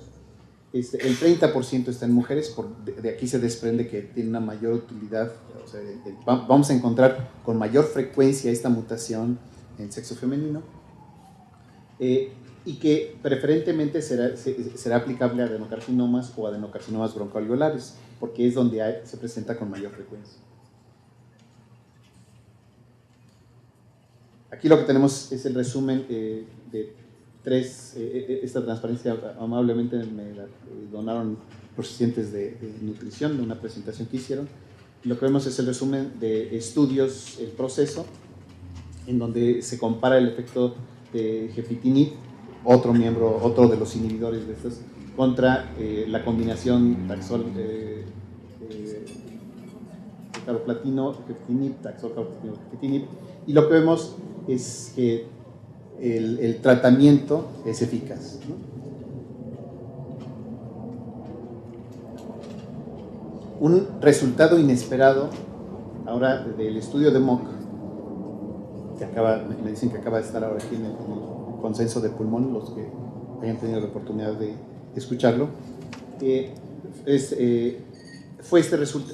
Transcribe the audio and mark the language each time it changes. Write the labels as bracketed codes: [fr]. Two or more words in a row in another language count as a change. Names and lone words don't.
[es] El 30% está en mujeres, de aquí se desprende que tiene una mayor utilidad. O sea, vamos a encontrar con mayor frecuencia esta mutación en sexo femenino. Y que preferentemente será aplicable a adenocarcinomas o adenocarcinomas broncoalveolares, porque es donde se presenta con mayor frecuencia. Aquí lo que tenemos es el resumen de tres, esta transparencia amablemente me la donaron los asistentes de nutrición, de una presentación que hicieron. Lo que vemos es el resumen de estudios, el proceso, en donde se compara el efecto de gefitinib, otro de los inhibidores de estos, contra la combinación taxol carboplatino, gefitinib, taxol carboplatino, gefitinib, y lo que vemos es que el tratamiento es eficaz, ¿no? Un resultado inesperado ahora del estudio de Mock, que me dicen que acaba de estar ahora aquí en el consenso de pulmón, los que hayan tenido la oportunidad de escucharlo, fue este resultado.